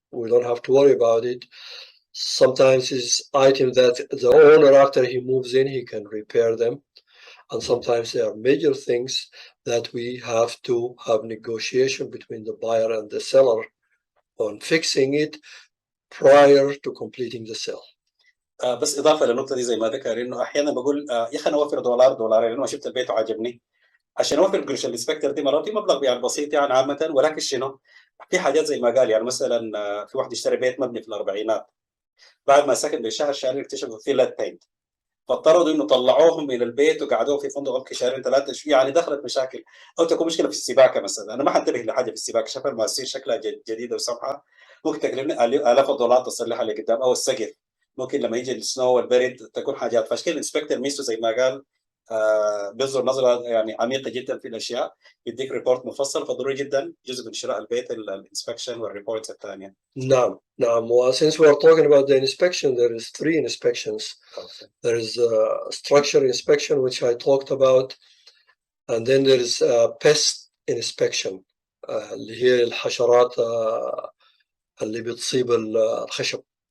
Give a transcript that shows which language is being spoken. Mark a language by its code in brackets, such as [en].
[en] We don't have to worry about it. Sometimes it's items that the owner, after he moves in, he can repair them. And sometimes there are major things that we have to have negotiation between the buyer and the seller on fixing it prior to completing the sale. [ar] بس اضافه للنقطه دي زي ما ذكر انه احيانا بقول يا اخي انا اوفر دولارين لانه شفت البيت وعجبني عشان اوفر قرش الانسبكتور دي مرات مبلغ يعني بسيط يعني عامه، ولكن شنو؟ في حاجات زي ما قال يعني مثلا في واحد اشترى بيت مبني في الاربعينات، بعد ما سكن بشهر شهرين اكتشفوا فيه ليد بينت، فاضطروا انه طلعوهم من البيت وقعدوهم في فندق يمكن شهرين 3 يعني دخلت مشاكل او تكون مشكله في السباكه مثلا. انا ما حنتبه لحاجه في السباكه، شايف المؤسسه شكلها جديده وسمحه ممكن تكلفني الاف الدولارات تصلحها لقدام، او السقف ممكن لما يجي السنو والبرد تكون حاجات. فعشان كده الانسبكتور ميزته زي ما قال بينظر نظره يعني عميقه جدا في الاشياء، يديك ريبورت مفصل، فضروري جدا جزء من شراء البيت الانسبكشن والريبورتس الثانيه. نعم. [en] Well, since we are talking about the inspection, there is 3 inspections. Okay. There is a structure inspection, which I talked about, and then there is a pest inspection, [ar] اللي هي الحشرات اللي بتصيب الخشب.